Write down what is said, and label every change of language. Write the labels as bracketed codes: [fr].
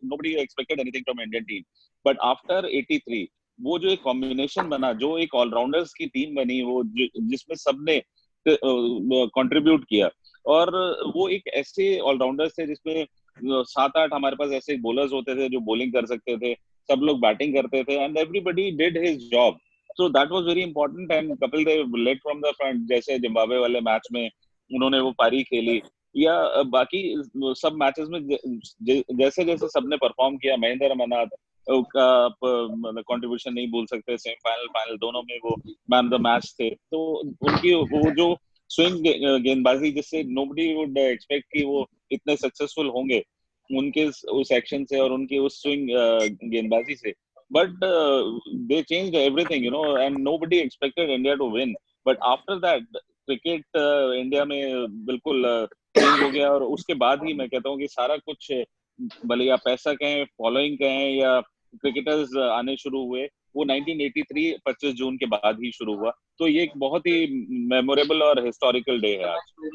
[en] Nobody expected anything from Indian team. But after [hi] 83 वो जो एक कॉम्बिनेशन बना, जो एक ऑलराउंडर्स की टीम बनी, वो जिसमें सबने कंट्रीब्यूट किया, और वो एक ऐसे ऑलराउंडर्स थे जिसमें 7-8 हमारे पास ऐसे बॉलर्स होते थे जो बॉलिंग कर सकते थे, सब लोग बैटिंग करते थे, [en] And everybody did his job. So that was very important, and Kapil Dev led from the front. [hi] जैसे जिम्बाब्वे वाले मैच में उन्होंने वो पारी खेली, या बाकी सब मैचेस में जैसे जैसे सबने परफॉर्म किया. महेंद्र अमरनाथ का कंट्रीब्यूशन नहीं भूल सकते, सेमीफाइनल फाइनल दोनों में वो मैन ऑफ द मैच थे. तो उनकी वो जो स्विंग गेंदबाजी, जिससे [en] nobody would expect [hi] कि वो इतने सक्सेसफुल होंगे उनके उस एक्शन से और उनकी उस स्विंग गेंदबाजी से. [en] But they changed everything, you know, and nobody expected India to win. But after that, [hi] cricket India में बिल्कुल चेंज हो गया. और उसके बाद ही मैं कहता हूँ कि सारा कुछ, भले या पैसा कहें, फॉलोइंग कहें, या क्रिकेटर्स आने शुरू हुए, वो 1983 25 जून के बाद ही शुरू हुआ. तो ये एक बहुत ही मेमोरेबल और हिस्टोरिकल डे है आज.